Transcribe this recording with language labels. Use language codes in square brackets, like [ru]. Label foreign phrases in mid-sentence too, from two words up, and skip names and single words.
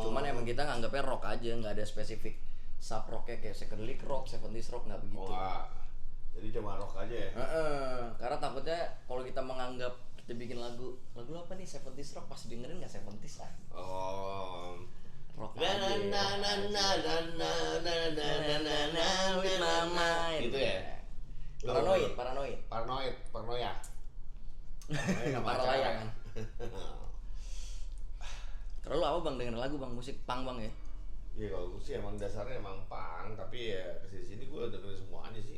[id] Cuman emang kita nganggapnya rock aja, nggak ada spesifik sub rocknya kayak [en] psychedelic rock, 70s rock, [id] nggak begitu. Oh enggak. Jadi cuma rock aja ya? Karena takutnya kalau kita menganggap kita bikin lagu apa nih 70s rock, pas dengerin nggak 70s lah. Oh. Rock Na na aja. na na na na na na na na na [en] With my mind. [id] Gitu ya? Paranoid. Paranoia. Paranoia kan. Kalau lu apa, Bang, denger lagu, Bang? Musik punk, Bang, ya? Iya kalau gue sih emang dasarnya emang punk, tapi ya kesini gue dengerin semuanya sih.